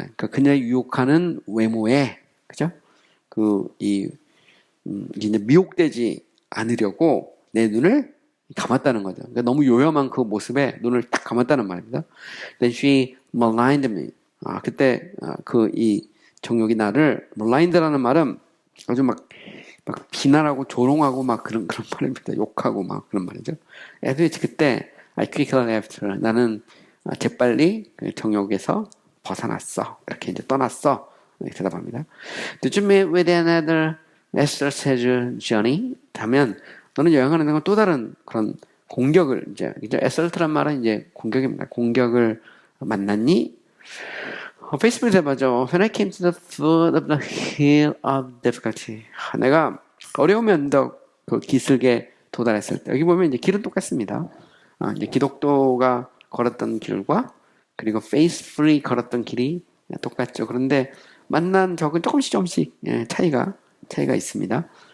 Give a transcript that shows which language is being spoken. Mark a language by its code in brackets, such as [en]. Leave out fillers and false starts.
[ko] 그러니까 그녀의 유혹하는 외모에 그죠? 이제 미혹되지 않으려고 내 눈을 감았다는 거죠. 그러니까 너무 요염한 그 모습에 눈을 딱 감았다는 말입니다. [en] Then she maligned me. [ko] 그때 이 정욕이 나를 malinged라는 말은 아주 막 비난하고 조롱하고 막 그런 말입니다. 욕하고 막 그런 말이죠. 그때 [en] I quickly left her. [ko] 나는 재빨리 정욕에서 벗어났어. 이렇게 이제 떠났어. 이렇게 대답합니다. [en] Did you meet with another assault journey? [ko] 하면 너는 여행하는 건 또 다른 그런 공격을 이제 assault란 말은 이제 공격입니다. 공격을 만났니? 페이스북에 대봐죠. [en] When I came to the foot of the hill of difficulty. [ko] 내가 어려움의 언덕 기슭에 도달했을 때 여기 보면 이제 길은 똑같습니다. 이제 기독도가 걸었던 길과 그리고 faithfully 걸었던 길이 똑같죠. 그런데 만난 적은 조금씩 차이가 있습니다.